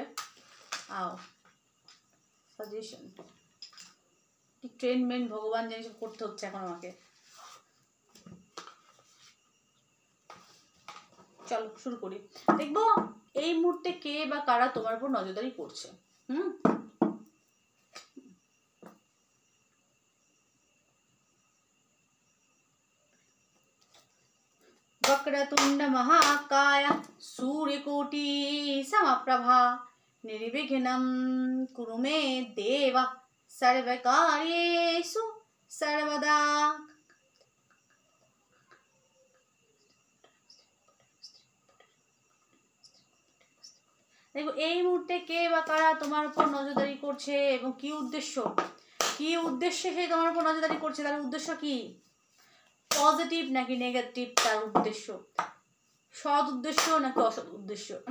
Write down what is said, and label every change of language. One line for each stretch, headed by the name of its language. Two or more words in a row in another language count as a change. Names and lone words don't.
Bangla: আও সাজেশন কি ট্রেনমেন্ট ভগবান জানি সব করতে হচ্ছে এখন আমাকে। চলো শুরু করি। দেখবো এই মুহূর্তে কে বা কারা তোমার উপর নজরদারি করছে।
Sanskrit: वक्रतुंड महाकाय सूर्यकोटि समप्रभा निर्विघ्नं कुरु मे देव सर्वकार्येषु सर्वदा।
Bangla: देखो এই মুহূর্তে কে বা কারা তোমার উপর নজরদারি করছে এবং কি উদ্দেশ্যে সে তোমার উপর নজরদারি করছে, তার উদ্দেশ্য কি, পজিটিভ নাকি নেগেটিভ তার উদ্দেশ্য, সৎ উদ্দেশ্য নাকি অসৎ উদ্দেশ্য।